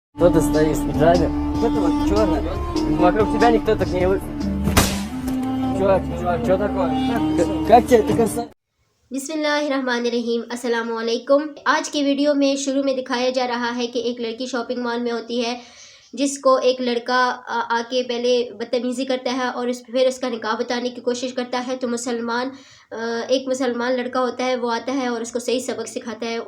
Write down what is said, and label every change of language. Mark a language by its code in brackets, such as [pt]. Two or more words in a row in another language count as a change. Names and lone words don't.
[ru] Кто-то стоит в пиджаме, кто-то вот черный. Вокруг тебя никто так не... Чувак, что такое? Как тебе это касается? [ar] بسم الله الرحمن الرحيم السلام عليكم. [hi] आज की वीडियो में शुरू में दिखाया जा रहा है कि एक लड़की [en] shopping mall [hi] में होती है जिसको एक लड़का आके पहले बदतमीज़ी करता है और फिर उसका निकाह बताने की कोशिश करता है। तो एक मुसलमान लड़का होता है, वो आता है और उसको सही सबक सिखाता है।